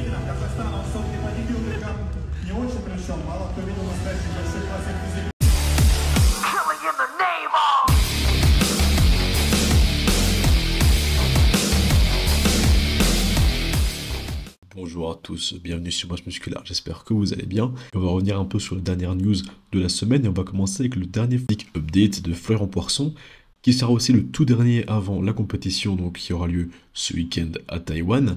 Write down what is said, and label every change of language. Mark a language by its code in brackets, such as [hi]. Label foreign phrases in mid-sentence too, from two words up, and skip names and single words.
[ru] Казахстана. Он все-таки бодибилдеркам не очень причем. Мало кто видел настоящий большой [en] classic physique. [fr] Bonjour à tous, bienvenue sur Masse Musculaire, j'espère que vous allez bien. On va revenir un peu sur les dernières news de la semaine et on va commencer avec le dernier [en] physique update [fr] de Florian Poisson, qui sera aussi le tout dernier avant la compétition donc qui aura lieu ce week-end à Taïwan.